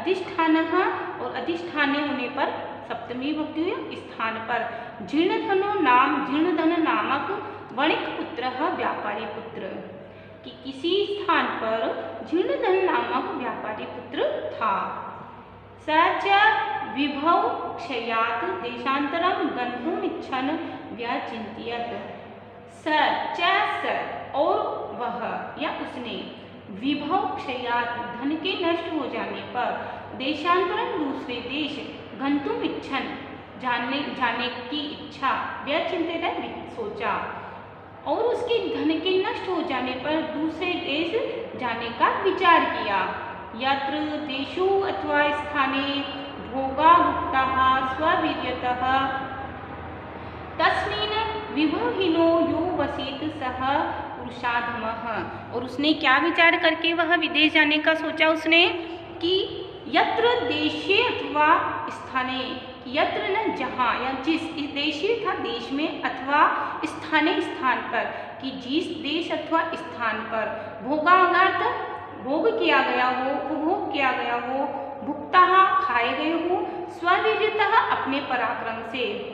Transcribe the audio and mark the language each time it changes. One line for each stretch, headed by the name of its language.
Hindi: अधिष्ठानः और अधिष्ठाने होने पर सप्तमी विभक्ति स्थान पर। जीर्णधनो नाम जीर्णधन नामक वणिक पुत्र व्यापारी पुत्र कि किसी स्थान पर जीर्णधन नामक व्यापारी पुत्र था।
Sanskrit: स च विभव क्षयात् देशांतरं गन्तुमिच्छन् व्यचिन्तयत्।
Hindi: स च और वह या उसने विभव क्षयात् धन के नष्ट हो जाने पर देशांतरं दूसरे देश गन्तुम इच्छन जाने की इच्छा व्यचिंतित सोचा और उसके धन के नष्ट हो जाने पर दूसरे देश जाने का विचार किया।
Sanskrit: यत्र देशु अथवा स्थाने भोगा भुक्ताः स्ववीर्यतः तस्मिन् विभवहीनो यो वसेत सः पुरुषाधमः।
Hindi: और उसने क्या विचार करके वह विदेश जाने का सोचा उसने कि
Sanskrit: यत्र देशे अथवा स्थाने,
Hindi: यत्र न जहाँ या जिस, इस देशे था देश में अथवा स्थाने स्थान पर कि जिस देश अथवा स्थान पर भोगार्थ भोग किया गया हो उपभोग किया गया हो भुक्ता खाए गए हो स्ववीर्यतः अपने पराक्रम से